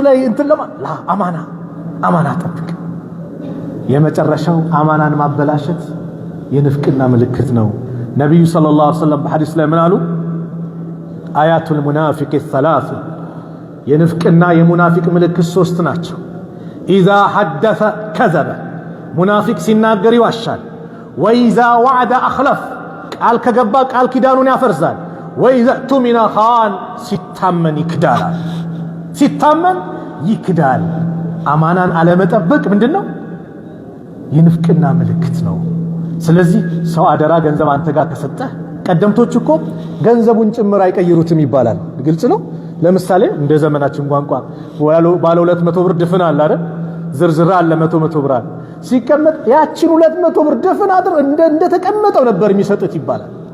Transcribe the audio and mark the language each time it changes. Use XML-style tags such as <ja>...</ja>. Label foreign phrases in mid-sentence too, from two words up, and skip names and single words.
<am>ላይ እንትን ለማ ላ አማና ጠብቅ የመጨረሻው አማናን ማበላሸት የንፍቅና ምልክት ነው ነብዩ</am> <ar>صلى الله عليه وسلم</ar> <am>በሐዲስ ላይ ምን አሉ</am> <ar>آية المنافق</ar> <am>الثلاث የንፍቅና የሙናፊቅ ምልክት ሶስት ናቸው</am> <ar>اذا حدث كذب</ar> <am>ሙናፊቅ ሲናገር ይዋሻል</am> <ar>وإذا وعد أخلف</ar> <am>ቃል ከገባ ቃል ኪዳኑን ያፈርሳል</am> <ar>وإذا اؤتمن خان</ar> <am>ሲታመን ይክዳል አማናን አለመጠበቅ ምንድነው የንፍቅና ምልክት ነው ስለዚህ ሰው አደራ ገንዘብ አንተ ጋር ከሰጠ ቀደምቶች እኮ ገንዘቡን ጭምር አይቀይሩትም ይባላል ግልጽ ነው ለምሳሌ እንደ ዘመናችን ቋንቋ ባለ 200 ብር ድፍን አለ አይደል ዝርዝር አለ 100 ብር አለ ሲቀመጥ ያችን 200 ብር ድፍን አድር እንደ ተቀመጠው ነበር የሚሰጡት ይባላል</am>